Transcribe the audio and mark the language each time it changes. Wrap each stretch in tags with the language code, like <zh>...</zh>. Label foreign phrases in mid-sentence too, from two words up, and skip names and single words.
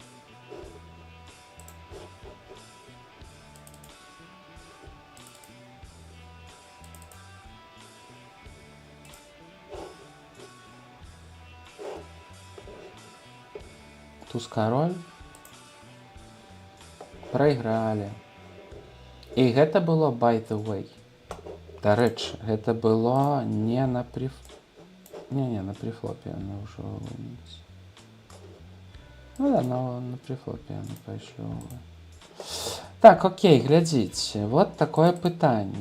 <be>Туз кароль. Прайгралі. І гэта было</be> <en>by the way.</en> <be>Дарэчы, гэта было не на на прифлопе яны ўжо... Ну да, на прифлопе яны пайшлі. Так, окей, глядзіце. Вот такое пытанне.</be>